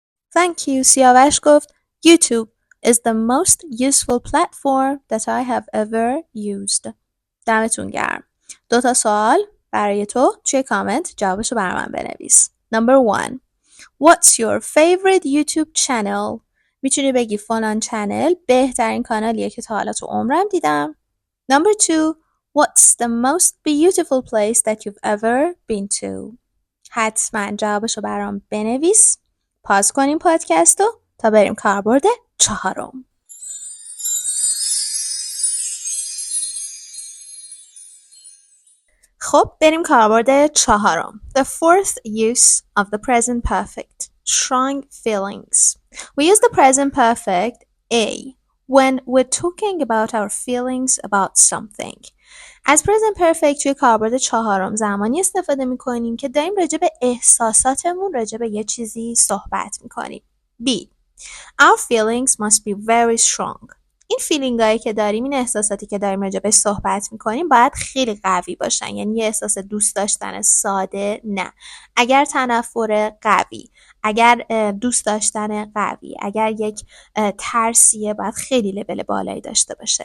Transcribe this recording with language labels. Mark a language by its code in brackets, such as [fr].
[en] Thank you. Siavash گفت YouTube is the most useful platform that I have ever used. [fa] دمتون گرم. 2 سوال برای تو توی کامنت جوابشو برای من بنویس. [en] Number 1. What's your favorite YouTube channel? [fa] میتونی بگی فلان چنل بهترین کانالیه که تا حالا تو عمرم دیدم. [en] Number 2. What's the most beautiful place that you've ever been to? [fa] حتما جوابشو برام بنویس. پاز کنیم پادکستو تا بریم کاربرد 4. خب بریم کاربرد 4. [en] The fourth use of the present perfect. Strong feelings. We use the present perfect A when we're talking about our feelings about something. [fa] از present perfect توی کاربرد 4 زمانی استفاده میکنیم که داریم راجع به احساساتمون راجع به یه چیزی صحبت میکنیم. [en] B. Our feelings must be very strong. [fa] این فیلینگایی که داریم، این احساساتی که داریم راجع به صحبت میکنیم باید خیلی قوی باشن. یعنی یه احساس دوست داشتن ساده نه. اگر تنفر قوی، اگر دوست داشتن قوی، اگر یک ترسیه باید خیلی لول بالایی داشته باشه.